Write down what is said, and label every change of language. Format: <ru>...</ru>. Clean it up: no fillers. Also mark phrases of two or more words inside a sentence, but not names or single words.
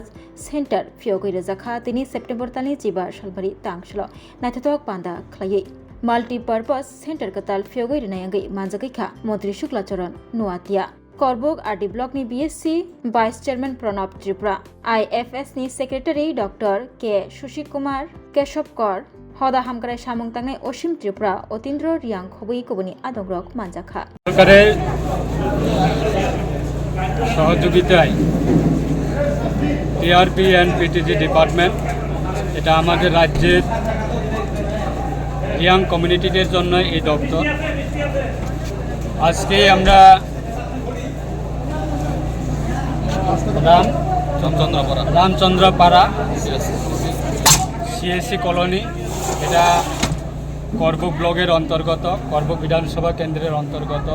<trp>सेंटर फियोगै रजाखा तिनि सेप्टेम्बर तालनि 15 सालबारि तांसल नायथाथक पांदा खलायै</trp> <en>multipurpose center</en> <trp>कताल फियोगै रनायंगै मानजागैखा मंत्री शुक्लाचरण नुआतिया करबुक आरडी ब्लक नि BSc</trp> <en>vice chairman</en> <trp>प्रणब त्रिपुरा IFS नि सेक्रेटारी डॉक्टर के सुशील कुमार केशवकर हदा हामग्राय सामुं तांनाय असीम त्रिपुरा अतीन्द्र रियां खबई कबनि आदंग्रक मानजाखा</trp> <bn>সরকারের সহযোগিতায় TRP এন্ড PTG ডিপার্টমেন্ট এটা আমাদের রাজ্যের</bn> <en>young communities</en> <bn>জন্য এই দপ্তর। আজকে আমরা রামচন্দ্রপাড়া CSC কলোনি, এটা করবুক ব্লকের অন্তর্গত, করবুক বিধানসভা কেন্দ্রের অন্তর্গত।</bn>